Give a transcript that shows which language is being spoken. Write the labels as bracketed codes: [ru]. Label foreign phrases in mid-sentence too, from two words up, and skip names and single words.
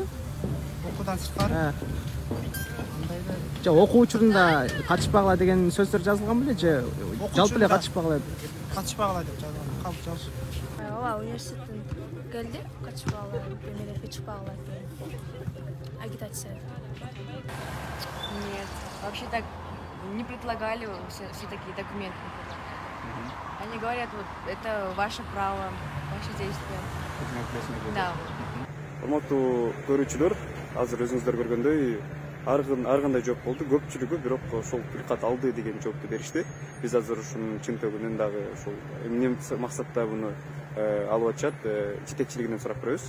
[ky] Окуудан сырткары? Же окуу учурунда катышпагыла деген сөздөр жазылган беле же жалпы эле катышпагыла? Катышпагыла деп жазылган. Калп жазып. Ооба, университеттен келди, катышпагыла, эмелерге чыкпагыла деген агитация. [ru] Нет, вообще так не предлагали все такие документы. Они говорят, вот это ваше право, ваши действия. Да. [ky] Урматтуу көрүүчүлөр, азыр өзүңүздөр көргөндөй ар кандай жооп болду, көпчүлүгү бирок ошол tilkat алды деген жоопту беришти. Биз азыр ушунун чынтыгынын дагы ошол эмне максатта буну алып атышат, жетекчилигинен сурап көрөбүз.